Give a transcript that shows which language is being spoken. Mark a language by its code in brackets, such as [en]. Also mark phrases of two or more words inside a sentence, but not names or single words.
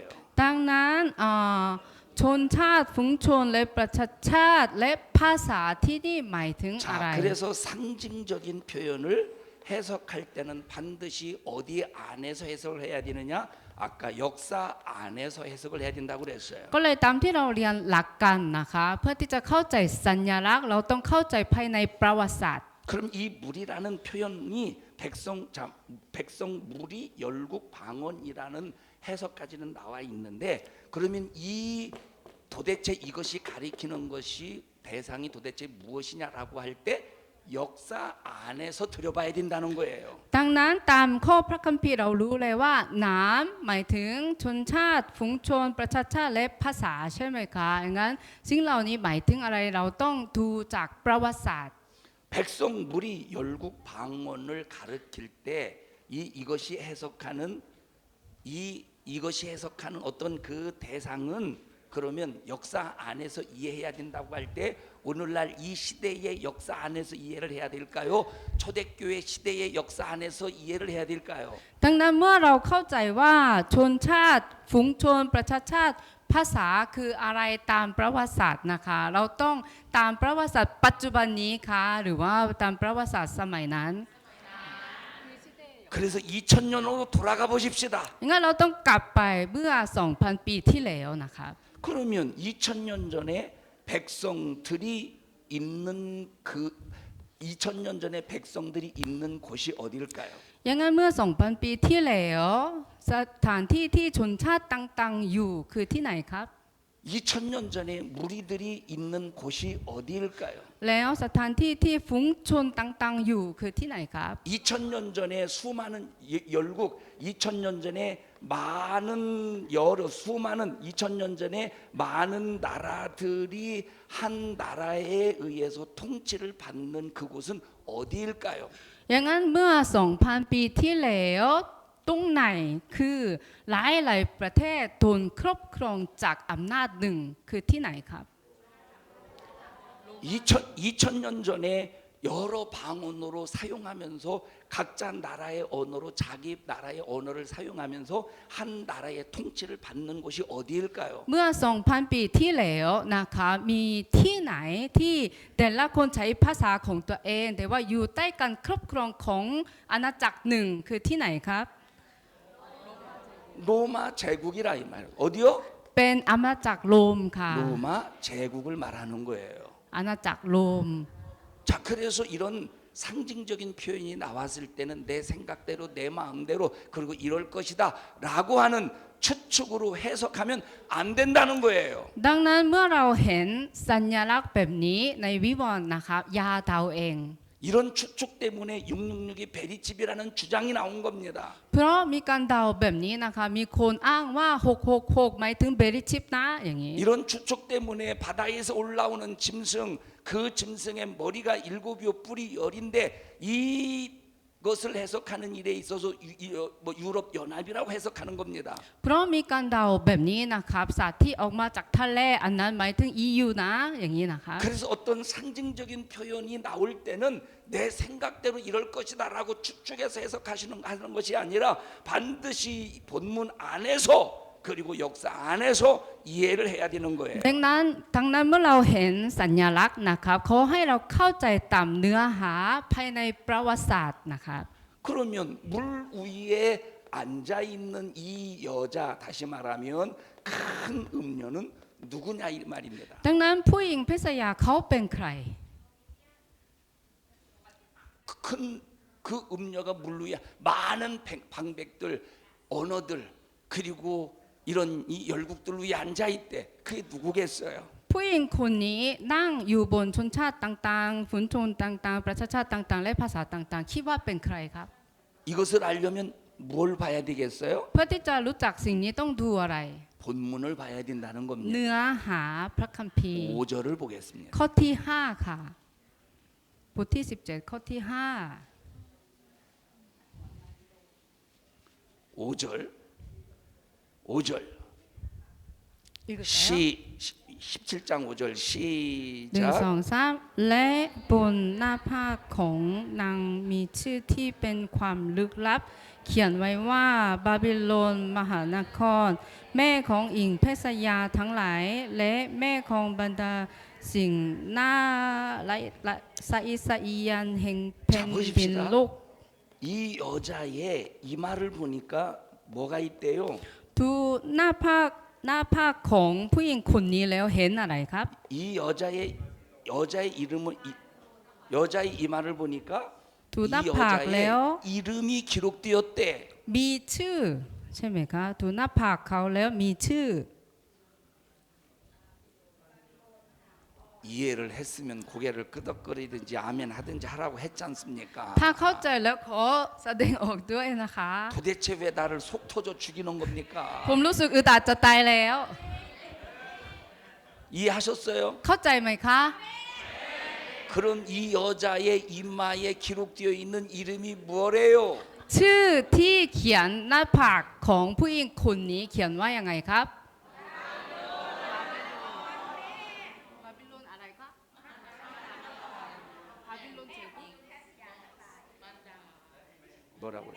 [th] ๆดังนั้นชนชาติฝูงชนและประชาชาติและภาษาที่นี่หมายถึงอะไร [ko] 자, 그래서 상징적인 표현을 해석할 때는 반드시 어디 안에서 해석을 해야 되느냐? 아까 역사 안에서 해석을 해야 된다고 그랬어요. [th] ก็เลยตามที่เราเรียนหลักกันนะคะเพื่อที่จะเข้าใจสัญลักษณ์เราต้องเข้าใจภายในประวัติศาสตร์ [ko] 그럼 이 물이라는 표현이 백성 물이 열국 방언이라는 해석까지는 나와 있는데 그러면 이 도대체 이것이 가리키는 것이 대상이 도대체 무엇이냐라고 할 때 역사 안에서 들여봐야 된다는 거예요. [th] ดังนั้นตามข้อพระคัมภีร์เรารู้เลยว่าน้ำหมายถึงชนชาติฝูงชนประชาชาติและภาษาใช่ไหมคะอย่างนั้นสิ่งเหล่านี้หมายถึงอะไรเราต้องดูจากประวัติศาสตร์ [ko] 백성 물이 열국 방언을 가르칠 때 이것이 해석하는 이것이 해석하는 어떤 그 대상은 그러면 역사 안에서 이해해야 된다고 할 때 오늘날 이 시대의 역사 안에서 이해를 해야 될까요? 초대교회 시대의 역사 안에서 이해를 해야 될까요? [th] ดังนั้นเมื่อเราเข้าใจว่าชนชาติฝูงชนประชาชาติภาษาคืออะไรตามประวัติศาสตร์นะคะเราต้องตามประวัติศาสตร์ปัจจุบันนี้คะหรือว่าตามประวัติศาสตร์สมัยนั้น [ko] 그래서 2000년으로 돌아가 보십시다. [th] งั้นเราต้องกลับไปเมื่อ 2,000 ปีที่แล้วนะคะ [ko] 그러면 2000년 전에 백성들이 있는 그 2000년 전에 백성들이 있는 곳이 어디일까요? [th] อย่างนั้นเมื่อ 2,000 ปีที่แล้วสถานที่ที่ชนชาติต่างๆอยู่คือที่ไหนครับ [ko] 2000년 전에 무리들이 있는 곳이 어디일까요? [th] แล้วสถานที่ที่ฝูงชนต่างๆอยู่คือที่ไหนครับ [ko] 2000년 전에 수많은 열국 2000년 전에 많은 여러 수많은 2000년 전에 많은 나라들이 한 나라에 의해서 통치를 받는 그곳은 어디일까요? [th] อย่างนั้นเมื่อ 2,000 ปีที่แล้วตรงไหนคือหลายๆประเทศโดนครอบครองจากอำนาจหนึ่งคือที่ไหนครับ [ko] 2000년 전에 여러 방언으로 사용하면서 각자 나라의 언어로 자기 나라의 언어를 사용하면서 한 나라의 통치를 받는 곳이 어디일까요? [th] เมื่อ 2,000 ปีที่แล้วนะคะมีที่ไหนที่แต่ละคนใช้ภาษาของตัวเองแต่ว่าอยู่ใต้การครอบครองของอาณาจักรหนึ่งคือที่ไหนครับ [ko] 로마 제국이라 이 말. 어디요? [th] เป็นอาณาจักรโรมค่ะ [ko] 로마 제국을 말하는 거예요. [th] อาณาจักรโรม [ko] 자, 그래서 이런 상징적인 표현이 나왔을 때는 내 생각대로 내 마음대로 그리고 이럴 것이다라고 하는 추측으로 해석하면 안 된다는 거예요. [th] ดังนั้นเมื่อเราเห็นสัญลักษณ์แบบนี้ในวิวรณ์นะคะอยาเดาเอง [ko] 이런 추측 때문에 666이 베리집이라는 주장이 나온 겁니다. [th] เพราะมีการเดาแบบนี้นะคะมีคนอ้างว่า 666 หมายถึงเบริชิปนะอย่างนี้ [ko] 이런 추측 때문에 바다에서 올라오는 짐승 그 짐승의 머리가 7이요 뿔이 10인데 이것을 해석하는 일에 있어서 유럽 연합이라고 해석하는 겁니다. [th] เพราะมีการเดาแบบนี้นะครับสัตว์ที่ออกมาจากทะเลอันนั้นหมายถึง EU นะอย่างนี้นะคะ [ko] 그래서 어떤 상징적인 표현이 나올 때는 내 생각대로 이럴 것이다라고 추측해서 하는 것이 아니라 반드시 본문 안에서 그리고 역사 안에서 이해를 해야 되는 거예요. [th] ดังนั้นเมื่อเราเห็นสัญลักษณ์นะครับเขาให้เราเข้าใจตามเนื้อหาภายในประวัติศาสตร์นะครับ [ko] 그러면 물 위에 앉아 있는 이 여자 다시 말하면 큰 음녀는 누구냐 이 말입니다. [th] ดังนั้นผู้หญิงเพศยาเขาเป็นใคร [ko] 큰 그 음녀가 물 위에 많은 방백들 언어들 그리고 이런 이 열국들 위에 앉아 있대. 그게 누구겠어요? [th] ผู้หญิงคนนี้นั่งอยู่บนชนชาติต่างๆฝูงชนต่างๆประชาชาติต่างๆและภาษาต่างๆคิดว่าเป็นใครครับ [ko] 이것을 알려면 뭘 봐야 되겠어요? [th] เพื่อที่จะรู้จักสิ่งนี้ต้องดูอะไร [ko] 본문을 봐야 된다는 겁니다. [th] เนื้อหาพระคัมภีร์ [ko] 5절을 보겠습니다. [th] ข้อที่ 5 ค่ะบทที่ 17 ข้อที่ 5 [ko] 5절 17장 5절 1 시작 [th] 2 3 และบนหน้าผากของนางมีชื่อที่เป็นความลึกลับ เขียนไว้ว่าบาบิโลนมหานคร แม่ของหญิงเพศยาทั้งหลาย และแม่ของบรรดาสิ่งน่าละสะอิสะอียันแห่งแผ่นดินโลก [ko] 이 여자의 이마를 보니까 뭐가 있대요? [th] ดูหน้าภาคของผู้หญิงคนนี้แล้วเห็นอะไรครับ [ko] 이 여자의 이름을 여자의 이마를 보니까 [th] ดูห [ko] 이 [th] น้าผากแล้ว [ko] 여자의 이름이 기록되었대. [th] มีชื่อใช่ไหมคะดูหน้าผากเขาแล้วมีชื่อ [ko] 이해를 했으면 고개를 끄덕거리든지 아멘 하든지 하라고 했지 않습니까? [th] ถ้าเข้าใจแล้วขอแสดงออกด้วยนะคะ [ko] 도대체 왜 나를 속 터져 죽이는 겁니까? [th] ผมรู้สึกอึดอัดจะตายแล้ว [ko] 이해하셨어요? [th] เข้าใจไหมคะ [ko] 그런 이 여자의 이마에 기록되어 있는 이름이 뭐래요? [th] ชื่อที่เขียนหน้าผากของผู้หญิงคนนี้เขียนว่ายังไงครับบาบิโลนอะไรครับบาบิโลนเจกุ [ko] 뭐라고 그래요?